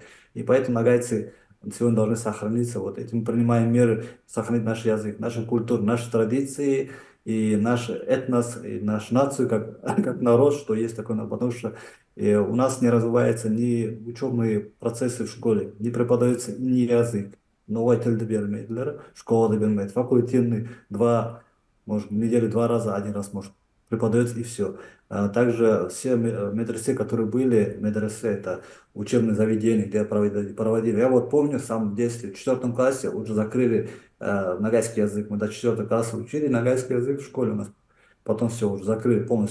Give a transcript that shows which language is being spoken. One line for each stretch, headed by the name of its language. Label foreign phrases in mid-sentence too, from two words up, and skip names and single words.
Russian: И поэтому нагайцы сегодня должны сохраниться, вот этим принимаем меры, сохранить наш язык, нашу культуру, наши традиции, и наш этнос, и нашу нацию, как народ, что есть такое, потому что и у нас не развиваются ни учебные процессы в школе, не преподается ни язык.
Kazakh: Новая тілді бермейділер, школада бермейді.
Russian: Факультативный может, в неделю два раза, один раз, может, преподается и все. Также все медресе, которые были, медресе это учебные заведения, где проводили. Я вот помню, сам в детстве, в 4 классе уже закрыли нагайский язык. Мы до 4 класса учили нагайский язык в школе у нас. Потом все уже закрыли полностью.